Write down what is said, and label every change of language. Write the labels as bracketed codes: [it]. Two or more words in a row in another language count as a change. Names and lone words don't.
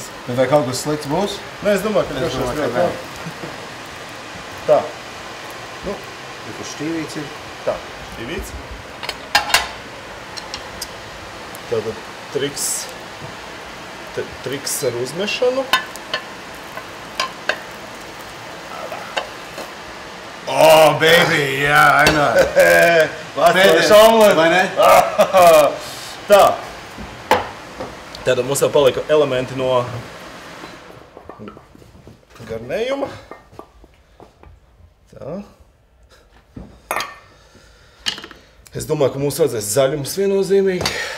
[lv] Bet vai kaut kas slikts būs? Nē, es domāju, ka tiešām ļoti labi. Tā. Nu, kur šķīvīts ir? Tā, šķīvīts. Tātad triks ar uzmešanu. [en] Oh, baby, yeah, I know. [lv] Pēdējais omlet. Vai ne? Tā. Tātad mums jau palika elementi no garnējuma. Tā. Es domāju, ka mums vajadzēs zaļums viennozīmīgi.